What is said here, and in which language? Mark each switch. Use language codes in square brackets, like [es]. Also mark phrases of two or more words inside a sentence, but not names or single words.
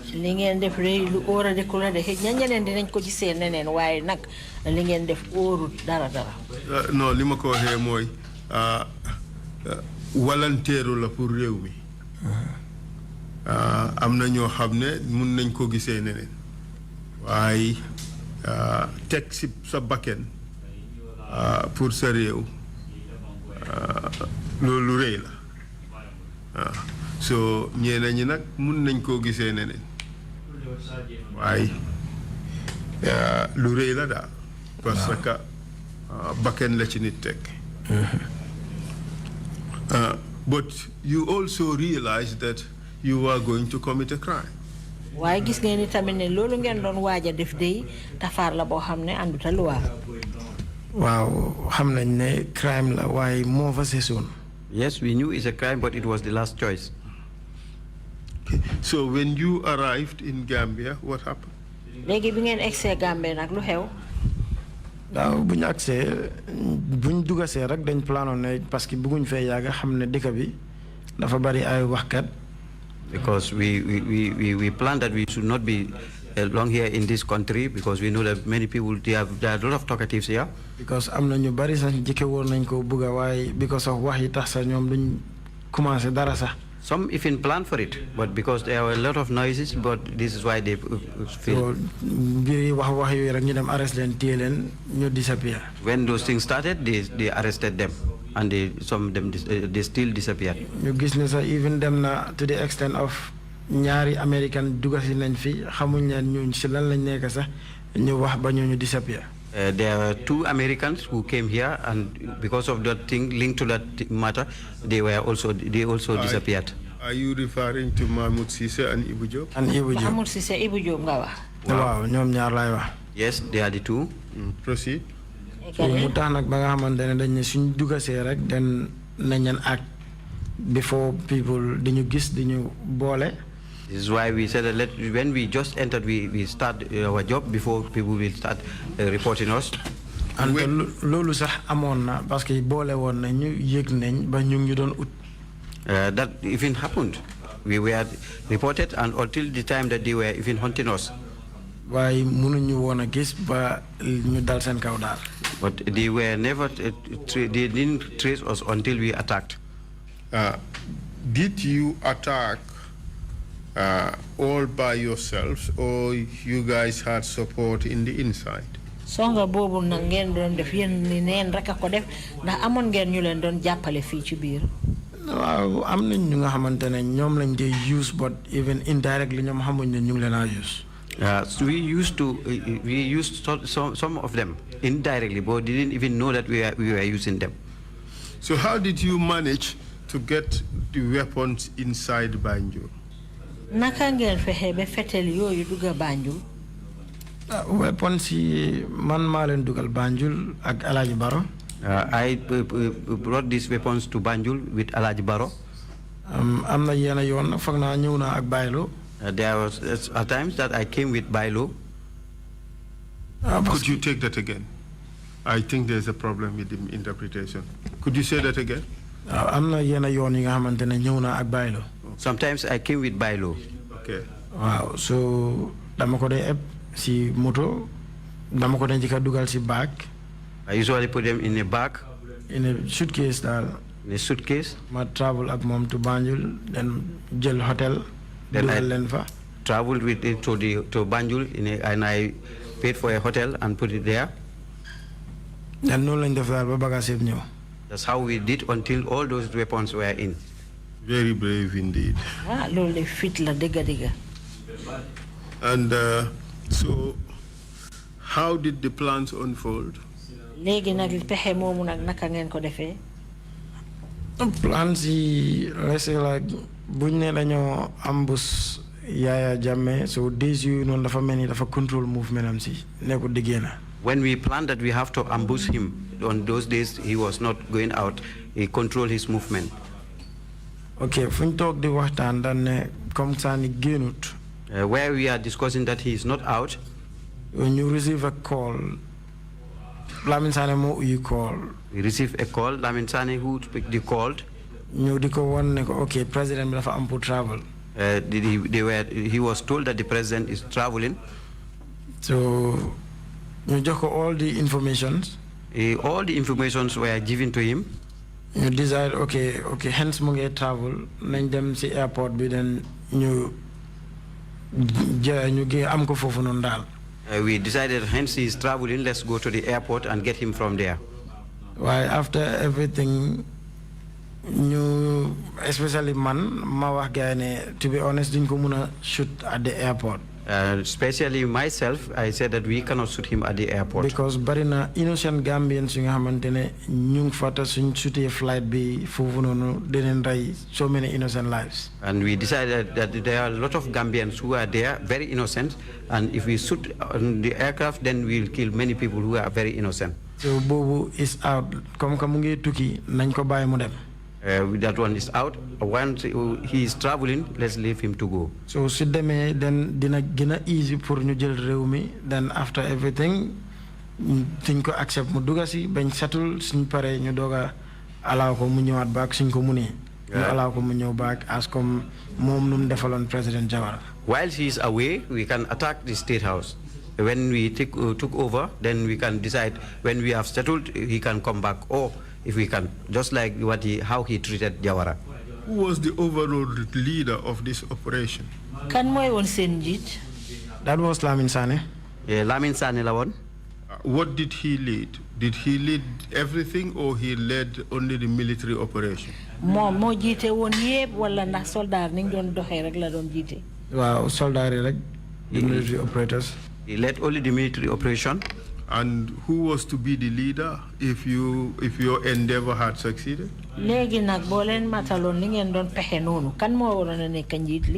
[wo] Li ngeen def rëy lu óoradiku la de ñeneen dinañ ko gisee neneen waaye nag li ngeen def óorut dara. Non, li ma ko waxee mooy walanteeru la pour réew mi. am na ñoo xam ne mun nañ ko gisee neneen waaye teg si sa bakken pour sa réew loolu rëy la so ñeneen ñi nag mun nañ koo gisee neneen waaye lu rëy la daal [fr] parce que [wo] bakken la ci nit teg. [en] But you also realized that you were going to commit a crime. [wo] waaye gis ngeen ni tamit ne loolu ngeen doon waaj a def dey tafaar la boo xam ne ànduta luwaa. waaw xam nañ ne crime la waaye moo fa sesoon. [en] Yes, we knew it's a crime, but it was the last choice. So when you arrived in Gambia, what happened? [wo] léegi bi ngeen egsee Gambie nag lu xew. waaw bu ñu agsee bu ñu dugasee rek dañ planoon ne [fr] parce que [wo] bëgguñ fee yàgg xam ne dëkk bi dafa bari ay waxkat. [en] Because we planned that we should not be long here in this country because we know that many people there are a lot of talkatives here. [wo] Because am na ñu bari sax jëkke woon nañ ko bëgg a waaye [en] because of [wo] wax yi tax sax ñoom duñ commencé dara sax. [en] Some even planned for it, but because there were a lot of noises, but this is why they feel. [wo] wax yooyu rek ñu dem arrest leen téye leen ñu disappear. [en] When those things started, they arrested them, and some of them they still disappeared. [wo] ñu gis ne sax even dem na [en] to the extent of [wo] ñaari American dugasi nañ fi xamuñ leen ñu si lan lañ nekk sax ñu wax ba ñu disappear. [en] There were 2 Americans who came here, and because of that thing linked to that matter, they also disappeared. Are you referring to Mahmoud Cisse and Ibu Diop? And Ibu Diop. [wo] Mahmoud Cisse Ibu Diop nga wax. waaw ñoom ñaar laay wax. [en] Yes, they are the 2. Proceed. [wo] mu tax nag ba nga xamante ne dañ ne suñ dugasee rak den nañ leen [en] act before people [wo] dañu gis dañu boole. [en] This is why we said that when we just entered, we start our job before people will start reporting us. [wo] And loolu sax amoon na [fr] parce que [wo] boole woon nañu yëg nañ ba ñu ngi doon ut. [en] That even happened. We were reported and until the time that they were even hunting us. [wo] Waaye mënuñu woon a gis ba ñu dal seen kaw daal. [en] But they were never, they didn't trace us until we attacked. Did you attack all by yourselves, or you guys had support in the inside? [wo] Songa bobu na ngeen doon def yeen ni neen rek ko def ndax amon ngeen ñu leen doon jappalé fi ci biir. Waaw am nañ ñu nga xamantene ñom lañ dé [en] use but even indirectly [wo] ñom xamuñ ne ñu ngi leena use. [en] So we used some of them indirectly, but didn't even know that we were using them. So how did you manage to get the weapons inside Banjul? [wo] Naka ngeen fexé ba fetel yoyu dugga Banjul? Weapons yi man maa leen dugal Banjul ak Alhaji Baro. [en] I brought these weapons to Banjul with Alhaji Baro. [wo] Am na yenn yoon foog naa ñëw naa ak Baylo. [en] There was at times that I came with Baylo. Could you take that again? I think there's a problem with the interpretation. Could you say that again? [wo] Am na yenn yoon yi nga xamante ne ñëw naa ak Baylo. [en] Sometimes I came with Baylo. Okay. [wo] Wow, so dama ko dee eb si moto, dama ko dee njëkka dugal si bag. [en] I usually put them in a bag. In a suitcase daal. In a suitcase. [wo] Ma travel ak moom [en] to Banjul, then [wo] jël hotel. [en] Then I traveled with it to Banjul and I paid for a hotel and put it there. [wo] And noonu lañ def daal ba bagage yëpp ñëw. [en] That's how we did until all those weapons were in. Very brave indeed. [wo] Loolu fit la dëgga. [en] And so, how did the plans unfold? [wo] Léegi nag pexe moomu nag naka ngeen ko defee? Plans yi like buñ ne dañoo ambush Yaya Jammeh, so days yu noonu dafa mel ni dafa [en] control movement [wo] am si nekkul di génn. [en] When we planned that we have to ambush him, on those days he was not going out. He controlled his movement. [wo] Okay, fuñ toog di waxtaan dañ ne [fr] comme ça [wo] ni génnut. [en] Where we are discussing that he is not out. When you receive a call, Lamin Sane mo you call. We received a call. Lamin Sane who picked the call. [wo] Ñu di ko won ne ko okay, president bi dafa am pour travel. [en] He was told that the president is traveling. [wo] So ñu jox ko [en] all the informations. All the informations were given to him. You decide okay, hence [wo] mu ngi travel nañ dem si airport bi then ñu am ko foofu noonu daal. [en] We decided hence he is traveling, let's go to the airport and get him from there. Why after everything [wo] ñu especially man ma wax gaay ne [en] to be honest [wo] duñ ko mëna [en] shoot at the airport. Especially myself, I said that we cannot shoot him at the airport. [wo] Because bari na [en] innocent Gambians [wo] yu nga xamantene ñu ngi fata suñ shooté flight bi fofu nonu denen ray [en] so many innocent lives. And we decided that there are a lot of Gambians who are there very innocent, and if we shoot on the aircraft then we will kill many people who are very innocent. [wo] So bobu [en] is out [fr] comme que [wo] mu ngi tukki nañ ko bàyyi mu dem. [en] That one is out. Once he is traveling, let's leave him to go. [wo] So then dina gëna easy pour ñu jël réew mi, [en] then after everything [wo] suñ ko accept mu dugga si bañ settle suñ paré ñu doga allow ko mu ñëwaat back suñ ko mëne ñu allow ko mu ñëw [en] back as [wo] comme mom num defalon President Jawara. [en] While he is away, we can attack the State House. When we took over, then we can decide when we have settled, he can come back, or if we can, just like how he treated Jawara. Who was the overall leader of this operation? [wo] Kan moy won sen njiit? [en] That was Lamin Sane. [wo] Lamin Sane la won. [en] What did he lead? Did he lead everything, or he led only the military operation? [wo] Mo jité won yeb wala ndax soldat ni doon doxé rek la doon jité? Wow, soldat rek, [en] the military operators. He led only the military operation. And who was to be the leader if your endeavor had succeeded? [wo] Légui nak bo len matalon li ngeen doon pexé nonu kan mo warona nek njiit li?